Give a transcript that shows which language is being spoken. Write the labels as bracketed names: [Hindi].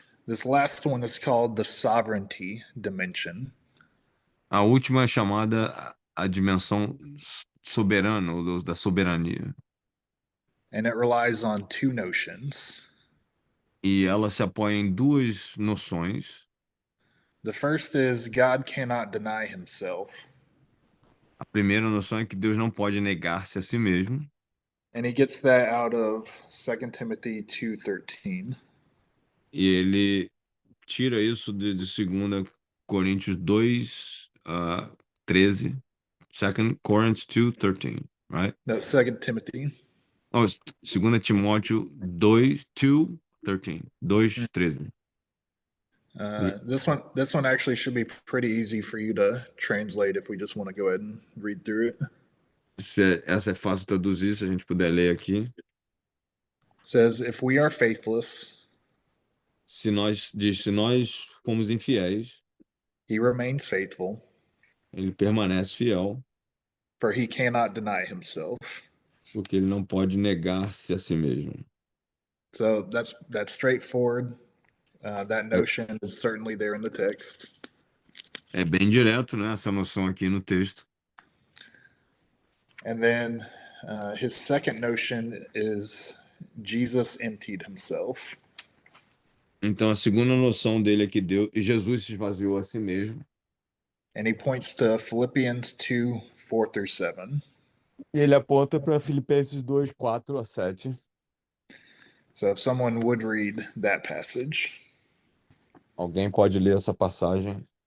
[English] This last one is called the sovereignty dimension. [Portuguese] A última é chamada a dimensão soberana, ou da soberania. [English] And it relies on two notions. [Portuguese] E ela se apoia em duas noções. [English] The first is God cannot deny himself. [Portuguese] A primeira noção é que Deus não pode negar-se a si mesmo. [English] And he gets that out of 2 Timothy 2:13. [Portuguese] E ele tira isso de 2 Coríntios 2, 13. [English] 2 Corinthians 2:13, right? No, 2 Timothy. [Portuguese] Oh, 2 Timóteo 2:13. 2:13. [English] This one actually should be pretty easy for you to translate if we just want to go ahead and read through it. [Portuguese] Essa é fácil de traduzir, se a gente puder ler aqui. [English] It says, if we are faithless, [Portuguese] Se nós fomos infiéis, [English] he remains faithful, [Portuguese] ele permanece fiel, [English] for he cannot deny himself. [Portuguese] porque ele não pode negar-se a si mesmo. [English] So that's straightforward. That [Portuguese] É, [English] notion is certainly there in the text. [Portuguese] é bem direto, né, essa noção aqui no texto. [English] And then his second notion is Jesus emptied himself. [Portuguese] Então, a segunda noção dele é que Jesus se esvaziou a si mesmo. [English] And he points to Philippians 2, 4 through 7. [Portuguese] E ele aponta para Filipenses 2, 4 a 7. [English] So if someone would read that passage. [Portuguese] Alguém pode ler essa passagem?